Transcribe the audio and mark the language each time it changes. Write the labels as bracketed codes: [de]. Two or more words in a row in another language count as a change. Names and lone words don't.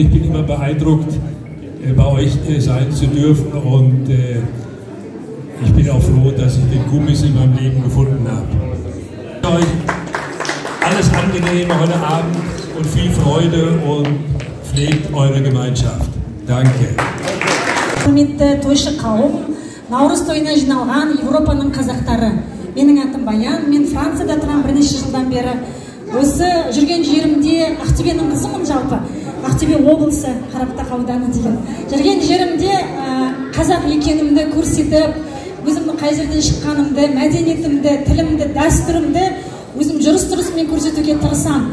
[de] Ich bin immer beeindruckt, bei euch sein zu dürfen und ich bin auch froh, dass ich den Kumis in meinem Leben gefunden habe. Euch alles Angenehme heute Abend und viel Freude und pflegt eure Gemeinschaft. Danke. [kk] Құрметті тойшы қауым, Наурыз тойына жиналған Еуропаның қазақтары. Менің атым Баян, мен Францияда тұрам бірнеше жылдан бері. Осы жүрген жерімде Ақтөбенің қызымын жалпы. Ақтөбе облысы, Қарабатақ ауданы деген. Жүрген жерімде қазақ екенімді көрсетіп, өзімнің қай жерден шыққанымды, мәдениетімді, тілімді, дәстүрімді өзім жүріс-тұрысымен көрсетуге тырысам.